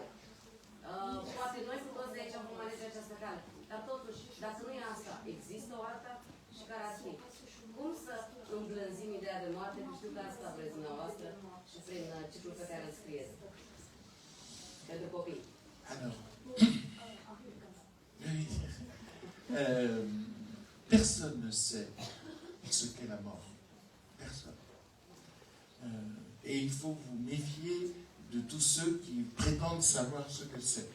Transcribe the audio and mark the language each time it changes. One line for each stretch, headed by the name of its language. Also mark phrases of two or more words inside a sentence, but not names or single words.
Romanian: Poate noi cu toți de aici vom alege această cale. Dar totuși, dacă nu e asta, există o alta și care ar fi? Cum să îmblânzim ideea de moarte? Că știu că asta vreți dumneavoastră și prin ciclul pe care îl scrieți. Pentru copii.
French: Personne ne sait ce qu'est la mort. Personne. Et il faut vous méfier de tous ceux qui prétendent savoir ce que c'est.